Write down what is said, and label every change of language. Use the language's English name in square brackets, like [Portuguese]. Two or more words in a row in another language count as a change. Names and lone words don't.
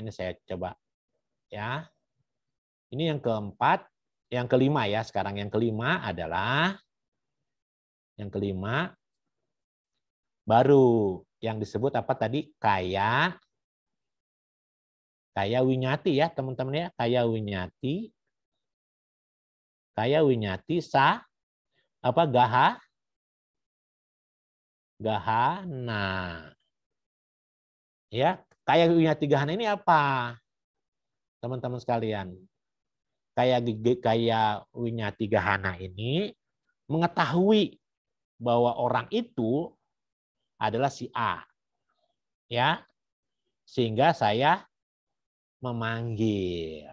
[Indonesian] Ini saya coba ya. Ini yang keempat. Yang kelima ya, sekarang yang kelima adalah baru yang disebut apa tadi? [Pali] Kaya winyati [Indonesian] ya, teman-teman ya. [Pali] Kaya winyati gahana. [Indonesian] Ya, [Pali] kaya winyati gahana [Indonesian] ini apa? Teman-teman sekalian. [Pali] Kaya winyati gahana [Indonesian] ini mengetahui bahwa orang itu adalah si A. Ya. Sehingga saya memanggil.